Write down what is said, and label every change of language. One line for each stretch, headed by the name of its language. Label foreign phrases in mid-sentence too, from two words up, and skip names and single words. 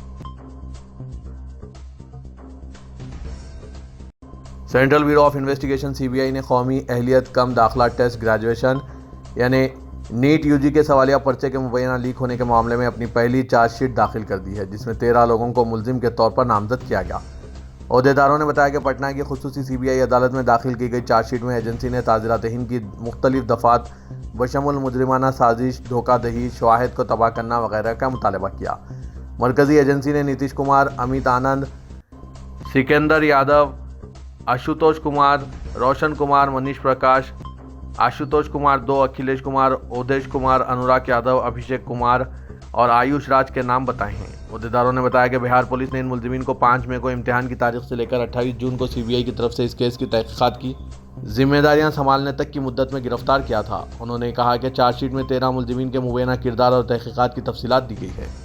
Urdu: سینٹرل بیورو آف انویسٹیگیشن سی بی آئی نے قومی اہلیت کم داخلہ ٹیسٹ گریجویشن یعنی نیٹ یو جی کے سوالیہ پرچے کے مبینہ لیک ہونے کے معاملے میں اپنی پہلی
English: charge sheet
Urdu: داخل کر دی ہے، جس میں 13 لوگوں کو ملزم کے طور پر نامزد کیا گیا۔ عہدیداروں نے بتایا کہ پٹنہ کی خصوصی سی بی آئی عدالت میں داخل کی گئی
English: charge sheet
Urdu: میں ایجنسی نے تعزیرات ہند کی مختلف دفعات بشمول مجرمانہ سازش، دھوکہ دہی، شواہد کو تباہ کرنا وغیرہ کا مطالبہ کیا۔ مرکزی ایجنسی نے نیتیش کمار، امیت آنند، سکندر یادو، آشوتوش کمار، روشن کمار، منیش پرکاش، آشوتوش کمار 2، اکھلیش کمار، اودیش کمار، انوراگ یادو، ابھیشیک کمار اور آیوش راج کے نام بتائے ہیں۔ عہدیداروں نے بتایا کہ بہار پولیس نے ان ملزمین کو 5 مئی کو امتحان کی تاریخ سے لے کر 28 جون کو سی بی آئی کی طرف سے اس کیس کی تحقیقات کی ذمہ داریاں سنبھالنے تک کی مدت میں گرفتار کیا تھا۔ انہوں نے کہا کہ
English: charge sheet
Urdu: میں 13 ملزمین کے مبینہ کردار اور تحقیقات کی تفصیلات دی گئی ہے۔